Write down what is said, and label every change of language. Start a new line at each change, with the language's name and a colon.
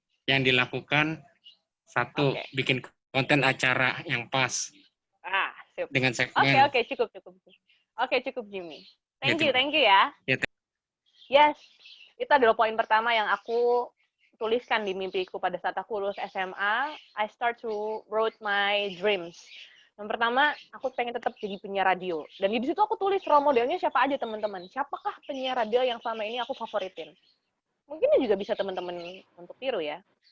Indonesian: yang dilakukan, satu, Oke. bikin konten acara yang pas Sip. dengan segmen. Oke, cukup. Oke, cukup Jimmy. Ya,
English: Thank you ya.
Indonesian: Ya, Yes, itu adalah poin pertama yang aku tuliskan di mimpiku pada saat aku lulus SMA.
English: I start to wrote my dreams.
Indonesian: Yang pertama, aku pengen tetap jadi penyiar radio. Dan di situ aku tulis role modelnya siapa aja, teman-teman. Siapakah penyiar radio yang selama ini aku favoritin? Mungkin juga bisa teman-teman untuk tiru ya.